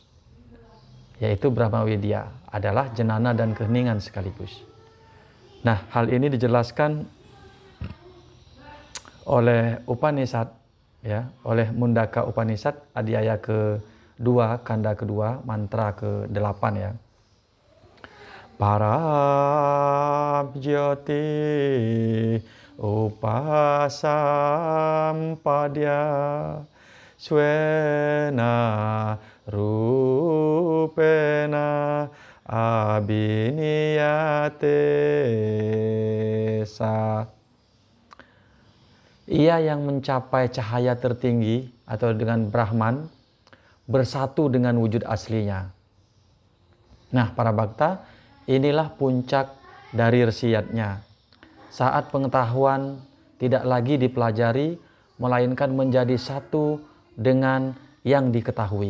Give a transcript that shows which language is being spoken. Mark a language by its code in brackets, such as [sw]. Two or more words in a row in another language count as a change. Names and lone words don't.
[id] Yaitu Brahmawidya adalah jenana dan keheningan sekaligus. Nah, hal ini dijelaskan oleh Upanishad ya, oleh Mundaka Upanishad adhyaya ke-2, kanda kedua, mantra ke-8 ya. [sa] Parabjyoti upasampadya swena rupena abhiniyate sa. [id] Ia yang mencapai cahaya tertinggi atau dengan Brahman bersatu dengan wujud aslinya. Nah, para bhakta, inilah puncak dari resiyatnya. Saat pengetahuan tidak lagi dipelajari, melainkan menjadi satu dengan yang diketahui.